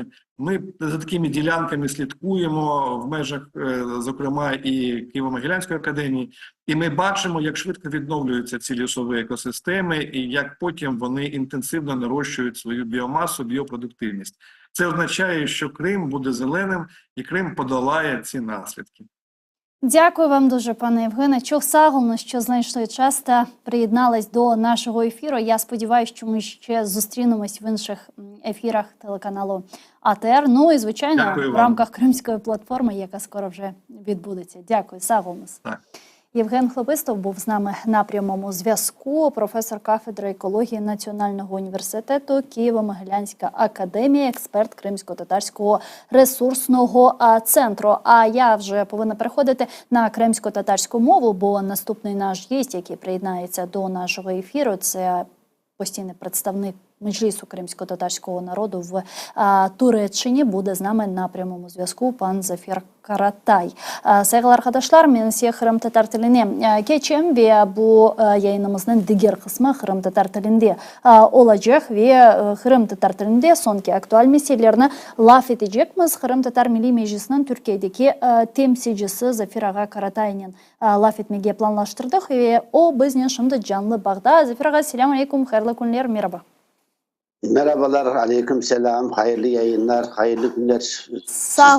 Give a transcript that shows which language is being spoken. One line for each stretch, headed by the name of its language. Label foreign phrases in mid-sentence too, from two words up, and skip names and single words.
Ukrainian: Ми за такими ділянками слідкуємо в межах, зокрема, і Києво-Могилянської академії, і ми бачимо, як швидко відновлюються ці лісові екосистеми і як потім вони інтенсивно нарощують свою біомасу, біопродуктивність. Це означає, що Крим буде зеленим і Крим подолає ці наслідки. Дякую вам дуже, пане Євгене.
Crimean Tatar: Çok sağ olun,
Ukrainian: що знайшли час та приєднались до нашого ефіру. Я сподіваюся, що ми ще зустрінемось в інших ефірах телеканалу АТР. Ну і, звичайно, в рамках Кримської платформи, яка скоро вже відбудеться. Дякую,
Crimean Tatar: sağ olun.
Ukrainian: Так. Євген Хлебистов був з нами на прямому зв'язку, професор кафедри екології Національного університету, Києво-Могилянська академія, експерт Кримсько-татарського ресурсного центру. А я вже повинна переходити на кримсько-татарську мову, бо наступний наш гість, який приєднається до нашого ефіру, це постійний представник Меджлісу кримсько-татарського народу в Туреччині, буде з нами на прямому зв'язку пан Zafer Karatay.
Crimean Tatar: Sevgili arkadaşlar, men size Kırım Tatar tiline geçeyim ve bu yayınımızın diğer kısmı Kırım Tatar tilinde olacak ve Kırım Tatar tilinde sonki aktüel meselelerini laf edeceğimiz. Kırım Tatar Milli Meclisi'nin Türkiye'deki temsilcisi Zafer Ağa Karatay'ın laf etmeyi planlaştırdık ve o bizden şimdi canlı bağda. Zafer Ağa, selamun aleyküm, hayırlı günler, merhaba. Merhabalar, aleyküm selam, hayırlı yayınlar, hayırlı günler. Sağ olun.